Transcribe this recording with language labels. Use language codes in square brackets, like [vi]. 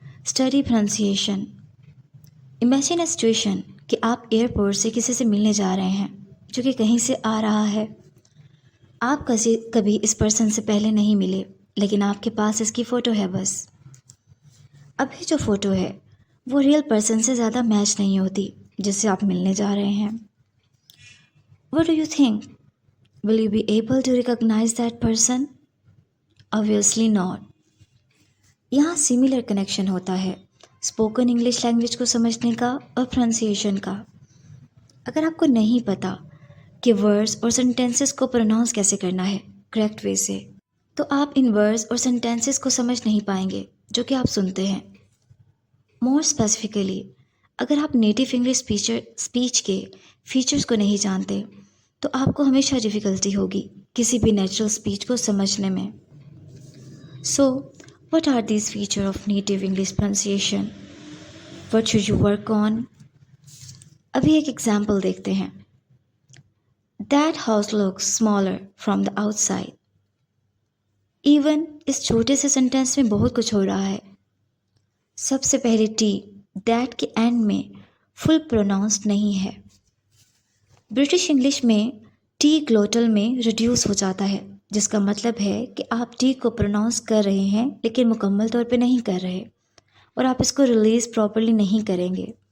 [en] Study pronunciation. Imagine a situation [ur] کہ آپ airport سے کسی سے ملنے جا رہے ہیں جو کہ کہیں سے آ رہا ہے. آپ کبھی اس پرسن سے پہلے نہیں ملے لیکن آپ کے پاس اس کی فوٹو ہے بس. ابھی جو فوٹو ہے وہ ریئل پرسن سے زیادہ میچ نہیں ہوتی جس سے آپ ملنے جا رہے ہیں. [en] What do you think? Will you be able to recognize that person? Obviously not. [ur] یہاں سملر کنیکشن ہوتا ہے اسپوکن انگلش لینگویج کو سمجھنے کا اور پروننسیشن کا. اگر آپ کو نہیں پتا کہ ورڈز اور سینٹینسز کو پروناؤنس کیسے کرنا ہے کریکٹ وے سے تو آپ ان ورڈز اور سینٹینسز کو سمجھ نہیں پائیں گے جو کہ آپ سنتے ہیں. مور اسپیسیفکلی اگر آپ نیٹیو انگلش اسپیچ کے فیچرز کو نہیں جانتے تو آپ کو ہمیشہ ڈیفیکلٹی ہوگی کسی بھی نیچرل اسپیچ کو سمجھنے میں. [en] So what are these feature of native English pronunciation? What should you work on? [ur] ابھی ایک ایگزامپل دیکھتے ہیں. [en] That house looks smaller from the outside. [ur] Even اس چھوٹے سے سینٹینس میں بہت کچھ ہو رہا ہے. سب سے پہلے ٹی دیٹ کے اینڈ میں فل پروناؤنسڈ نہیں ہے. برٹش انگلش میں ٹی گلوٹل میں ریڈیوس ہو جاتا ہے جس کا مطلب ہے کہ آپ ٹی کو پروناؤنس کر رہے ہیں لیکن مکمل طور پہ نہیں کر رہے اور آپ اس کو ریلیز پراپرلی نہیں کریں گے.